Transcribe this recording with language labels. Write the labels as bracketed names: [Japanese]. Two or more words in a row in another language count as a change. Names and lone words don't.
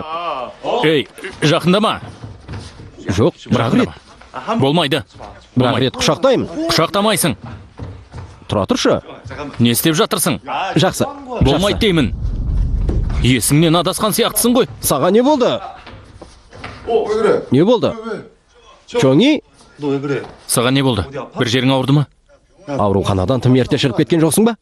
[Kazakh] Ей, жақындама. Жоқ, бірақ рет. Болмайды. Бірақ рет құшақтаймын. Құшақтамайсың. Тұра тұршы. Не істеп жатырсың? Жақсы. Болмайды деймін. Есіңнен адасқан сияқтысың ғой. Саған не болды? [Korean] 왜 그래? [Kazakh] Не болды? Чоңи, [Korean] 너 왜 그래? [Kazakh] Саған не болды? Бір жерің ауырды ма? ауруханадан тым ерте шығып кеткен жоқсың ба?